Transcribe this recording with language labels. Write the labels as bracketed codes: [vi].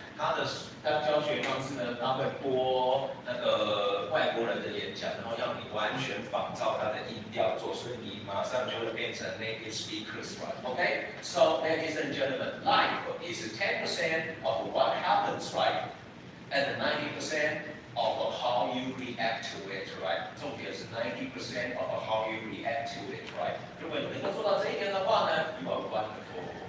[zh] 她教学方式呢，她会播那个外国人的演讲，然后要你完全仿照他的音调做，所以你马上就会变成 [en] native speakers, right? Okay? So, ladies and gentlemen, life is 10% of what happens, right? And 90% of how you react to it, right? [zh] 重点是 [en] 90% of how you react to it, right? [zh] 如果你能够做到这一点的话呢 [en] you are wonderful.